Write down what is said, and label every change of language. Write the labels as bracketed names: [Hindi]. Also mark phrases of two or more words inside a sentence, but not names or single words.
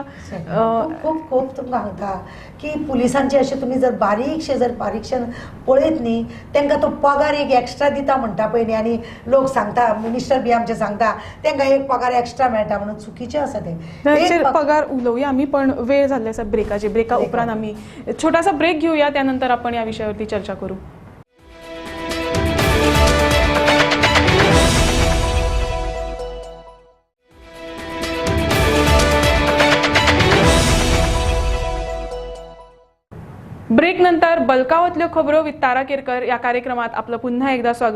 [Konkani] खूब खूब तुमकां सांगता की पुलिसांचे अशें तुमी जर बारीकशें पळयत न्ही तांकां तो पगार एक एक्स्ट्रा दिता म्हणटा पळय न्ही आनी लोक सांगता मिनिस्टर बी आमचे सांगता तांकां एक पगार एक्स्ट्रा मेळटा म्हणून चुकीचें आसा ते. पगार उलोवया आमी पण वेळ जाल्ले आसा ब्रेका उपरांत [Marathi] आमी छोटासा ब्रेक घेऊया त्यानंतर आपण या विषयावरती चर्चा करू. ब्रेक नंतर बलकावतल्यो खबरो विथ तारा केरकर या कार्यक्रमात आपलं पुन्हा एकदा स्वागत.